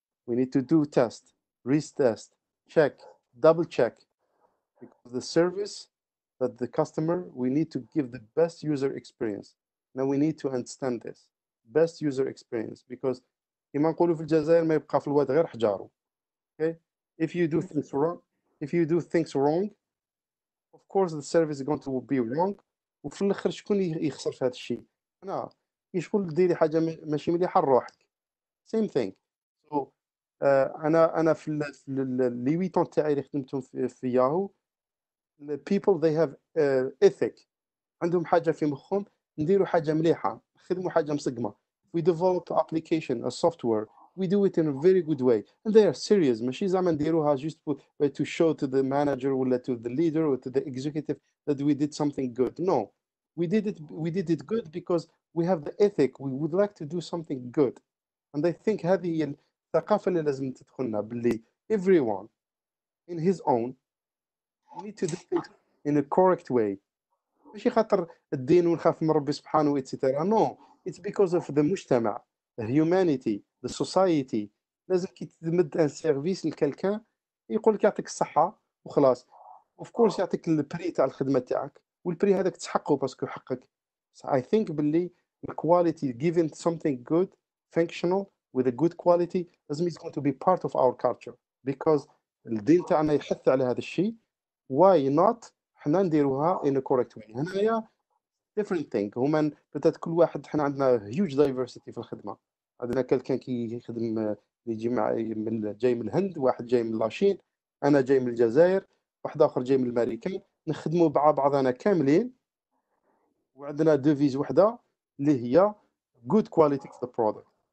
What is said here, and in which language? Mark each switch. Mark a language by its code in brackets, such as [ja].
[en] We need to do test, retest, check, double check, because the service that the customer, we need to give the best user experience. Now we need to understand this best user experience, because [ar] كما نقولوا في الجزائر ما يبقى في الواد غير حجارو. [en] Okay, if you do things wrong, of course the service is going to be wrong. [ar] وفي الاخر شكون يخسر في هذا الشيء؟ انا كي شغل ديري حاجه ماشي مليحه لروحك. [en] same thing. [ar] so انا في لي 8 طون تاعي اللي خدمتهم في ياهو، [en] people they have ethic، [ar] عندهم حاجه في مخهم نديروا حاجه مليحه، نخدموا حاجه مسقمه. [en] we develop application a software, we do it in a very good way, and they are serious. [ar] ماشي زعما نديروها [en] just to show to the manager [ar] ولا [en] to the leader or to the executive that we did something good. No, we did it good because we have the ethic, we would like to do something good. and I think [ar] هذه هي الثقافه اللي لازم تدخلنا، باللي [en] everyone in his own need to do things in a correct way. [ar] ماشي خاطر الدين ونخاف من ربي سبحانه etc. [en] No, it's because of the مجتمع، the humanity, the society. [ar] لازم كي تمد ان سيرفيس لكالكان يقول لك يعطيك الصحة وخلاص. اوف كورس يعطيك البري تاع الخدمة تاعك، والبري هذاك تسحقه باسكو حقك. [en] I think [ar] باللي الكواليتي [en] given something good, functional with a good quality [ar] لازم [en] it's going to be part of our culture, because [ar] الدين تاعنا يحث على هذا الشيء. [en] why not [ar] حنا نديروها [en] in a correct way. [ar] هنايا [en] different thing. [ar] هما بدات كل واحد، حنا عندنا [en] huge diversity [ar] في الخدمه. عندنا كان كي يخدم يجي جاي من الهند، واحد جاي من لاشين، انا جاي من الجزائر، واحد اخر جاي من الامريكان، نخدموا مع بعضنا كاملين، وعندنا ديفيز وحده اللي هي [en] good quality of the product.